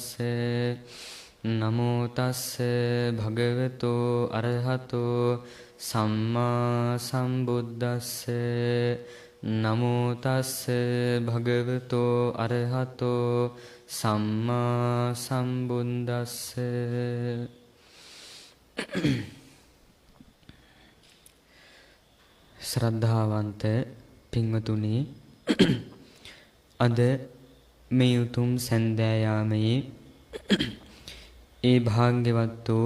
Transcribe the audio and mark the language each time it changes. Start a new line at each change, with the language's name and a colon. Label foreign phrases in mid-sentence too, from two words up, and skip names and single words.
Pali: නමෝ තස්ස භගවතෝ අරහතෝ සම්මා සම්බුද්දස්ස. නමෝ තස්ස භගවතෝ අරහතෝ සම්මා සම්බුද්දස්ස.
Sinhala: ශ්‍රද්ධාවන්ත පින්වතුනි, අද මේ උතුම් සන්දෑයාමයේ ඒ භාග්‍යවත් වූ